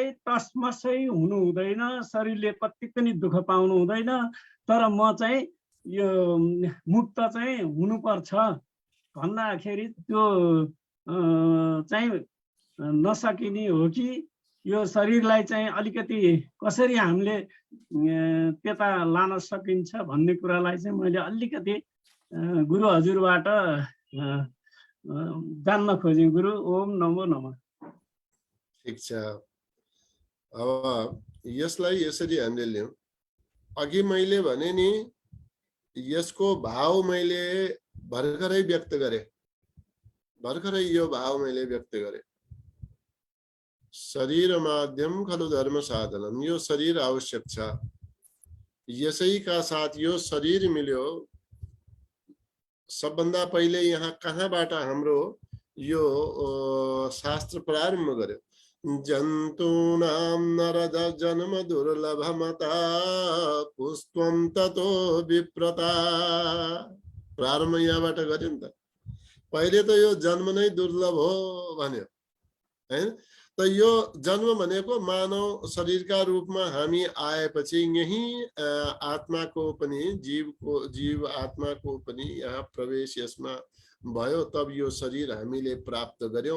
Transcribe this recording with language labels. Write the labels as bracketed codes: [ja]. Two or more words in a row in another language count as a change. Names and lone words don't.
[ne] तसमसै हुनु हुँदैन, शरीरले कति पनि दुःख पाउनु हुँदैन, तर म चाहिँ यो मुक्त चाहिँ हुनुपर्छ भन्दाखेरि त्यो चाहिँ नसकिने हो कि यो शरीरलाई चाहिँ अलिकति कसरी हामीले त्यता लान सकिन्छ भन्ने कुरालाई चाहिँ मैले अलिकति गुरु हजुरबाट जान्न खोजेँ। [sa] गुरु, ओम नमो नमः। [ne] ठिक छ। अब यसलाई यसरी हामीले लियौँ। अघि मैले भने नि यसको भाव मैले भर्खरै व्यक्त गरेँ, भर्खरै यो भाव मैले व्यक्त गरेँ। [sa] शरीर माध्यम खलु धर्म साधनम, [ne] यो शरीर आवश्यक छ। यसैका साथ यो शरीर मिल्यो। सबभन्दा पहिले यहाँ कहाँबाट हाम्रो यो शास्त्र प्रारम्भ गर्यो। [sa] जन्तूनां नरज जन्म दुर्लभमता पुस्त्वं ततो विप्रता। [ne] प्रारम्भ यहाँबाट गर्यो नि त। पहिले त यो जन्म नै दुर्लभ हो भन्यो हैन। त यो जन्म भनेको मानव शरीरका रूपमा हामी आएपछि यही आत्माको पनि जीव आत्माको पनि यहाँ प्रवेश यसमा भयो, तब यो शरीर हामीले प्राप्त गर्यौं।